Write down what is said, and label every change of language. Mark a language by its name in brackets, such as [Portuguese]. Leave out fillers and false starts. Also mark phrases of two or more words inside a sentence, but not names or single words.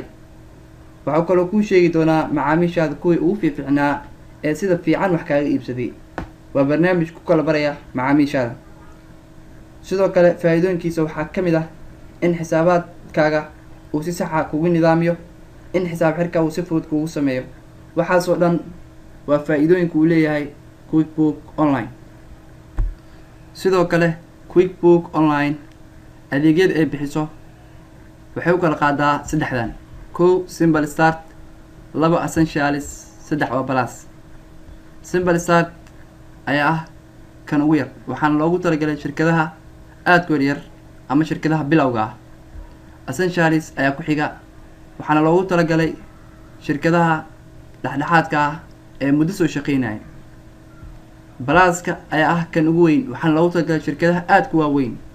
[Somali] waxa uu kaloo kuu sheegi doonaa macaamiishaada kuwii ugu fiicnaa ee sida fiican wax kaaga iibsaday. waa barnaamij ku kala baraya macaamiishaada. sidoo kale faa'iidooyinkiisa waxaa ka mid ah in xisaabaadkaaga uu si sax ah kugu nidaamiyo, in xisaab xirka uu si fudud kugu sameeyo. waxaasoo dhan waa faa'iidooyinka uu leeyahay quick book online. sidoo kale quick book online adeegyada ay bixiso waxay u kala qaadaa saddexdan: 1 simple start, 2 essentials, 3 oo plus. simple start ayaa ah kan ugu yar, waxaana loogu talagalay shirkadaha aadka u yar ama shirkadaha bilowga ah. essentials ayaa ku xiga, waxaana loogu talagalay shirkadaha dhexdhexaadka ah ee muddo soo shaqeynaya. balaaska ayaa ah kan ugu weyn, waxaana loogu talagalay shirkadaha aadka u waaweyn.